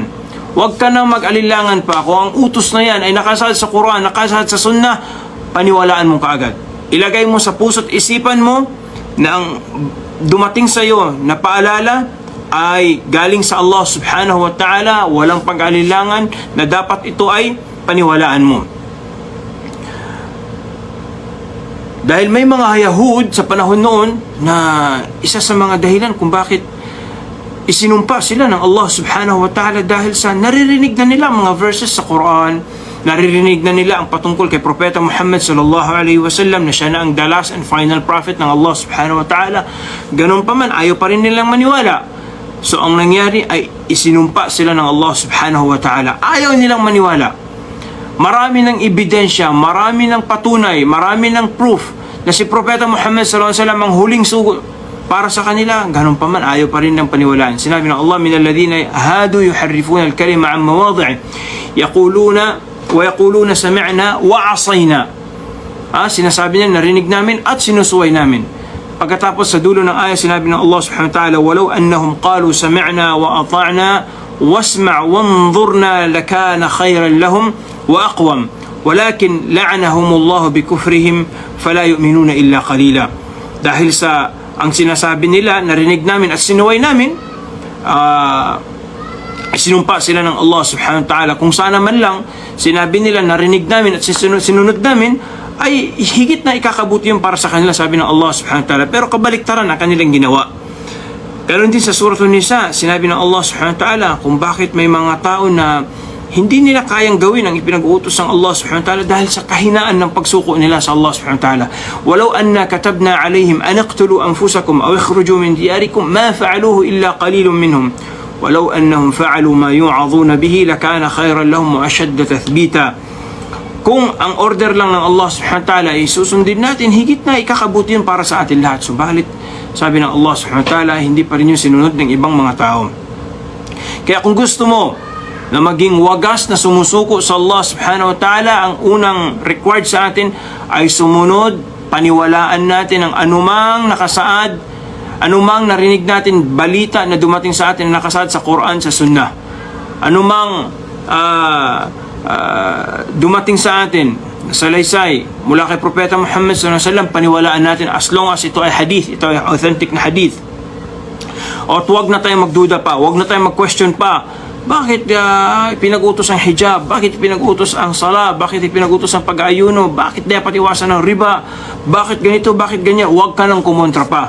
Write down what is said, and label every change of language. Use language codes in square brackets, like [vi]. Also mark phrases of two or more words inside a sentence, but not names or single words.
[tl] Huwag ka nang mag-alilangan pa. Kung ang utos na yan ay nakasaad sa Quran, nakasaad sa sunnah, paniwalaan mo kaagad. Ilagay mo sa puso't isipan mo na ang dumating sa iyo na paalala ay galing sa Allah [ar] سبحانه وتعالى, [tl] walang pag-alilangan, na dapat ito ay paniwalaan mo. Dahil may mga Yahud sa panahon noon na isa sa mga dahilan kung bakit isinumpa sila ng Allah [ar] سبحانه وتعالى, [tl] dahil sa naririnig na nila mga verses sa Quran, naririnig na nila ang patungkol kay Propeta Muhammad [ar] صلى الله عليه وسلم [tl] na siya na ang [en] the last and final prophet [tl] ng Allah [ar] سبحانه وتعالى. [tl] Ganun pa man, ayaw pa rin nilang maniwala. So ang nangyari ay isinumpa sila ng Allah [ar] سبحانه وتعالى. [tl] Ayaw nilang maniwala. Marami ng ebidensya, marami ng patunay, marami ng proof na si Propeta Muhammad [ar] صلى الله عليه وسلم [tl] ang huling sugo para sa kanila. Ganun pa man, ayaw pa rin ng paniwalaan. Sinabi ng Allah, [ar] من الذين هادوا يحرفون الكلم عن مواضعه يقولون سمعنا وعصينا. [tl] Sinasabi niya, narinig namin at sinusuway namin. Pagkatapos sa dulo ng ayah, sinabi ng Allah [ar] سبحانه وتعالى ولو أنهم قالوا سمعنا وأطعنا واسمع وانظرنا لكان خيرا لهم وأقوم ولكن لعنهم الله بكفرهم فلا يؤمنون إلا قليلا. [tl] Dahil sa ang sinasabi nila, narinig namin at sinuway namin, sinumpa sila ng Allah [ar] سبحانه وتعالى. [tl] Kung sana man lang sinabi nila, narinig namin at sinunod namin, ay higit na ikakabuti yung para sa kanila, sabi ng Allah [ar] سبحانه وتعالى. [tl] Pero kabaliktaran ang kanilang ginawa. Pero din sa Suratul Nisa, sinabi ng Allah [ar] سبحانه وتعالى [tl] kung bakit may mga tao na hindi nila kayang gawin ang ipinag-uutos ng Allah [ar] سبحانه وتعالى [tl] dahil sa kahinaan ng pagsuko nila sa Allah [ar] سبحانه وتعالى. ولو أنا كتبنا عليهم أن اقتلوا أنفسكم أو اخرجوا من دياركم ما فعلوه إلا قليل منهم. ولو أنهم فعلوا ما يوعظون به لكان خيرا لهم وأشد تثبيتا. [tl] Kung ang order lang ng Allah [ar] سبحانه وتعالى [tl] ay susundin natin, higit na ikakabuti yun para sa atin lahat. Subalit, sabi ng Allah [ar] سبحانه وتعالى, [tl] hindi pa rin yung sinunod ng ibang mga tao. Kaya kung gusto mo na maging wagas na sumusuko sa Allah [ar] سبحانه وتعالى, [tl] ang unang required sa atin ay sumunod, paniwalaan natin ang anumang nakasaad, anumang narinig natin balita na dumating sa atin na nakasaad sa Quran, sa Sunnah. Anumang dumating sa atin sa salaysay mula kay Propeta Muhammad [ar] صلى الله عليه وسلم, [tl] paniwalaan natin [en] as long as [tl] ito ay hadith, ito ay authentic na hadith. At huwag na tayong magduda pa, huwag na tayong mag-question pa. Bakit pinag-utos ang hijab? Bakit pinag-utos ang sala? Bakit pinag-utos ang pag-ayuno? Bakit dapat iwasan ng riba? Bakit ganito? Bakit ganyan? Huwag ka nang kumontra pa.